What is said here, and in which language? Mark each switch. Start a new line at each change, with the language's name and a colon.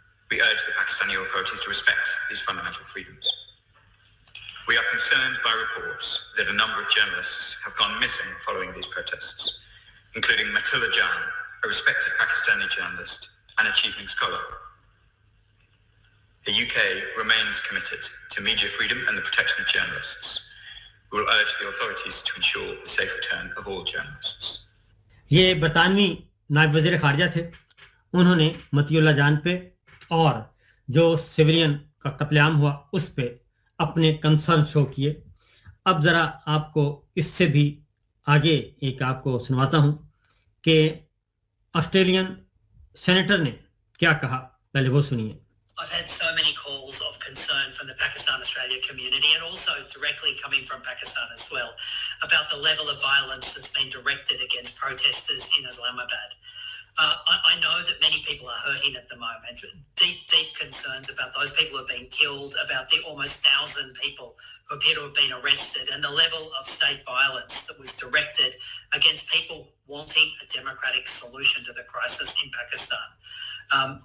English: We urge the Pakistani authorities to respect these fundamental freedoms. We are concerned by reports that a number of journalists have gone missing following these protests, including Matullah Jan, a respected Pakistani journalist and achieving scholar. The UK remains committed to media freedom and the protection of journalists. We will urge the authorities to ensure the safe return of all journalists.
Urdu: یہ برطانوی نائب وزیر خارجہ تھے، انہوں نے مطیع اللہ جان پہ اور جو سویلین کا قتل عام ہوا اس پہ اپنے کنسرن شو کیے۔ اب ذرا آپ کو اس سے بھی آگے ایک آپ کو سنواتا ہوں کہ آسٹریلین سینیٹر نے کیا کہا، پہلے وہ سنیے۔
English: I've had so many calls of concern from the Pakistan-Australia community, and also directly coming from Pakistan as well, about the level of violence that's been directed against protesters in Islamabad. I know that many people are hurting at the moment. Deep concerns about those people who have been killed, about the almost 1,000 people who appear to have been arrested, and the level of state violence that was directed against people wanting a democratic solution to the crisis in Pakistan.